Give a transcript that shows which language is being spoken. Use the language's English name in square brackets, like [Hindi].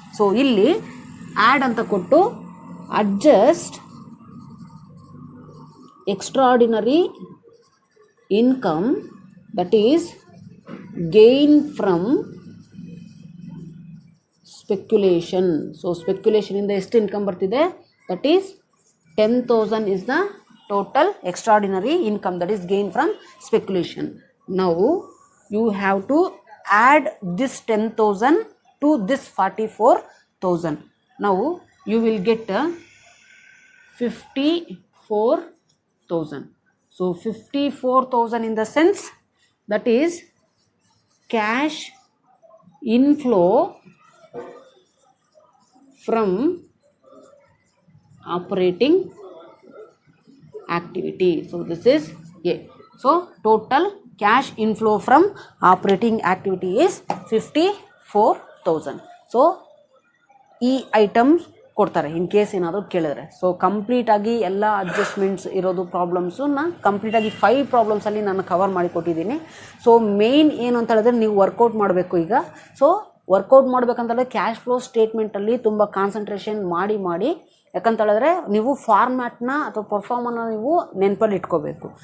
[English] So ಇಲ್ಲಿ add ಅಂತ ಕೊಟ್ಟು adjust extraordinary income that is gain from speculation. [Kannada] So ಸ್ಪೆಕ್ಯುಲೇಷನಿಂದ ಎಷ್ಟು ಇನ್ಕಮ್ ಬರ್ತಿದೆ [English] That is 10,000 is the total extraordinary income that is gained from speculation. Now you have to add this 10,000 to this 44,000. now you will get 54,000. so 54,000 in the sense that is cash inflow from operating activity. so this is A. so total cash inflow from operating activity is 54,000. [Kannada] so ಈ items ಕೊಡ್ತಾರೆ [English] in case [Kannada] ಏನಾದರೂ ಕೇಳಿದ್ರೆ. So ಕಂಪ್ಲೀಟಾಗಿ ಎಲ್ಲ adjustments ಇರೋದು ಪ್ರಾಬ್ಲಮ್ಸನ್ನ ಕಂಪ್ಲೀಟಾಗಿ 5 ಪ್ರಾಬ್ಲಮ್ಸಲ್ಲಿ ನಾನು cover ಮಾಡಿಕೊಟ್ಟಿದ್ದೀನಿ. So main ಏನು ಅಂತ ಹೇಳಿದ್ರೆ ನೀವು ವರ್ಕೌಟ್ ಮಾಡಬೇಕು ಈಗ. ಸೊ ವರ್ಕೌಟ್ ಮಾಡಬೇಕಂತಂದರೆ ಕ್ಯಾಶ್ ಫ್ಲೋ ಸ್ಟೇಟ್ಮೆಂಟಲ್ಲಿ ತುಂಬ ಕಾನ್ಸಂಟ್ರೇಷನ್ ಮಾಡಿ ಯಾಕಂತ ಹೇಳಿದ್ರೆ ನೀವು ಫಾರ್ಮ್ಯಾಟ್ನ ಅಥವಾ ಪರ್ಫಾರ್ಮನ್ನು ನೀವು ನೆನಪಲ್ಲಿ ಇಟ್ಕೋಬೇಕು.